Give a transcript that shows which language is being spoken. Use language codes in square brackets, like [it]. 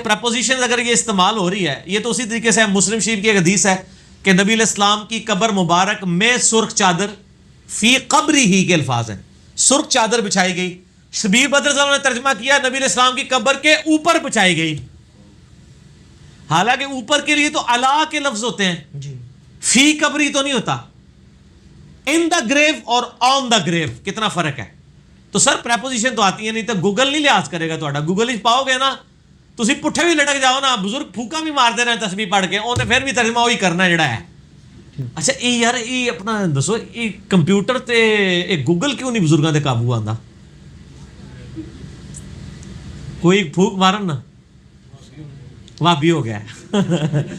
[ur] Preposition اگر یہ استعمال ہو رہی ہے, یہ تو اسی طریقے سے مسلم شریف کی ایک حدیث ہے کہ نبی علیہ السلام کی قبر مبارک میں سرخ چادر, فی قبری ہی کے الفاظ ہیں, سرخ چادر بچھائی گئی. شبیر بدر صاحب نے ترجمہ کیا نبی علیہ السلام کی قبر کے اوپر بچھائی گئی. حالانکہ اوپر کے لیے تو علا کے لفظ ہوتے ہیں, فی قبری تو نہیں ہوتا. [en] in the grave [ur] اور [en] on the grave [ur] کتنا فرق ہے. تو سر پریپوزیشن تو آتی ہے, نہیں تو گوگل نہیں لحاظ کرے گا تھوڑا. [pa] گوگل ہی پاؤ گے نا تسی پٹھے بھی لٹک جاؤ نا, بزرگ پھوکا بھی مار دے رہے ہیں تسبیح پڑھ کے, انہیں پھر بھی ترجمہ وہی کرنا جڑا ہے. اچھا یہ یار یہ اپنا دسو, یہ کمپیوٹر تے ایک گوگل کیوں نہیں بزرگاں دے قابو آندا؟ کوئی پھوک مارن نا وابی ہو گیا ہے.